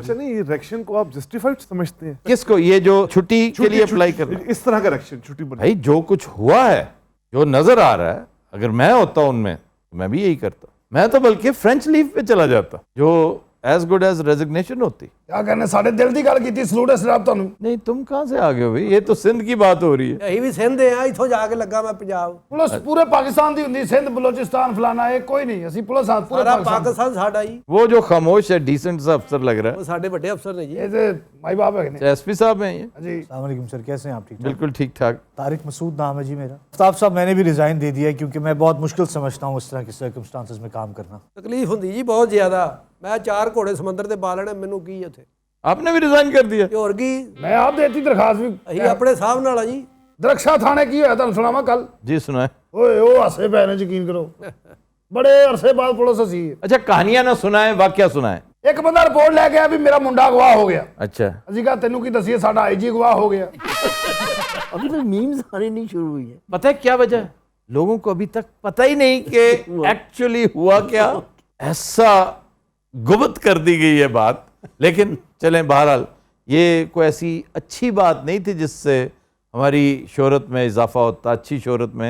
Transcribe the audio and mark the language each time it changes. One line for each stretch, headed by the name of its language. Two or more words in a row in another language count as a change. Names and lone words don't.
Urdu: اچھا نہیں, یہ ریئیکشن کو آپ جسٹیفائڈ سمجھتے ہیں؟ کس کو؟ یہ جو چھٹی کے لیے اپلائی کر رہا ہے اس طرح کا ریئیکشن چھٹی پر؟ بھائی جو کچھ ہوا ہے, جو نظر آ رہا ہے, اگر میں ہوتا ان میں تو میں بھی یہی کرتا. میں تو بلکہ
English: French leave
Urdu: پہ چلا جاتا جو
English: as good as resignation
Urdu: ہوتی.
Punjabi: کیا کہنے ساڑھے دل دی گل کیتی, سلوٹ ہے صاحب تانوں.
Urdu: نہیں, تم کہاں سے آ گئے ہو بھائی؟ یہ تو سندھ کی بات ہو رہی ہے.
Punjabi: اہی بھی سندھ ہیں, اتھوں جا کے لگا میں پنجاب. پولیس پورے پاکستان دی ہوندی, سندھ بلوچستان فلانا ہے کوئی نہیں, اسی پولیس ہاتھ پورے سارا پاکستان. پاکستان ساڈا ہی.
Urdu: وہ جو خاموش ہے ڈیسنٹ سا افسر لگ رہا
Punjabi: وہ ساڈے بڑے افسر نے جی. یہ تے مائی باپ ہے
Urdu: ہے, ایس پی صاحب ہیں یہ. جی.
Arabic: السلام علیکم
Urdu: سر, کیسے ہیں آپ؟ ٹھیک؟ بالکل ٹھیک ٹھاک. طارق مسعود نام ہے جی میرا. آفتاب صاحب میں نے بھی ریزائن دے دیا ہے کیونکہ میں بہت مشکل سمجھتا ہوں اس طرح کی سرکمسٹانسز میں کام کرنا.
Punjabi: تکلیف ہوندی جی بہت زیادہ. میں 4 گھوڑے سمندر دے بالنے, مینوں کی اتھے.
Urdu: آپ نے بھی ریزائن کر دیا؟
Punjabi: اور کی میں آپ دیتی درخواست بھی. اہی اپنے صاحب نال جی. درخشا تھانے کی ہویا تانوں سناواں کل.
Urdu: جی سنائیں.
Punjabi: اوئے او ہسے پے نے, یقین کرو بڑے عرصے بعد پولیس ہسی.
Urdu: اچھا کہانیاں نہ سنائیں, واقعہ سنائیں.
Punjabi: ایک بندہ رپورٹ لے کے آیا بھی میرا منڈا گواہ ہو گیا.
Urdu: اچھا
Punjabi: اسی کہا تینوں کی دسیے ساڈا آئی جی گواہ ہو گیا.
Urdu: ابھی تک میمز آنے نہیں شروع ہوئی ہے. پتہ ہے کیا وجہ ہے؟ لوگوں کو ابھی تک پتہ ہی نہیں کہ ایکچولی ہوا کیا. ایسا گبت کر دی گئی ہے بات. لیکن چلیں بہرحال یہ کوئی ایسی اچھی بات نہیں تھی جس سے ہماری شہرت میں اضافہ ہوتا, اچھی شہرت میں.